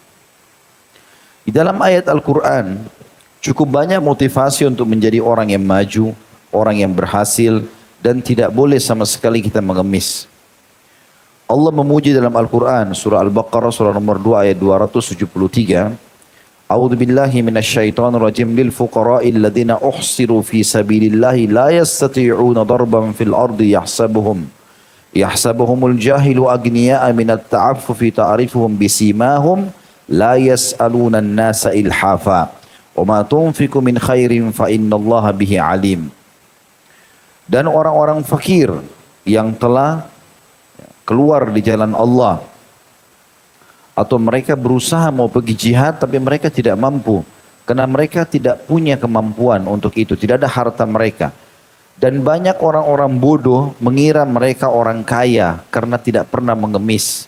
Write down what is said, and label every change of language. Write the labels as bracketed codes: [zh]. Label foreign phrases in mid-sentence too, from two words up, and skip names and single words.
[id] Di dalam ayat Al-Quran cukup banyak motivasi untuk menjadi orang yang maju, orang yang berhasil, dan tidak boleh sama sekali kita mengemis. Allah memuji dalam Al-Quran, surah Al-Baqarah, surah nomor 2 ayat 273. [ar] أعوذ بالله من الشيطان الرجيم, للفقراء الذين أحصروا في سبيل الله لا يستطيعون ضربا في الأرض يحسبهم الجاهل أغنياء من التعفف تعرفهم بسيماهم لا يسألون الناس إلحافا وما تنفقوا من خير فإن الله به عليم. [id] Dan orang-orang fakir yang telah keluar di jalan Allah, atau mereka berusaha mau pergi jihad tapi mereka tidak mampu karena mereka tidak punya kemampuan untuk itu, tidak ada harta mereka. Dan banyak orang-orang bodoh mengira mereka orang kaya karena tidak pernah mengemis.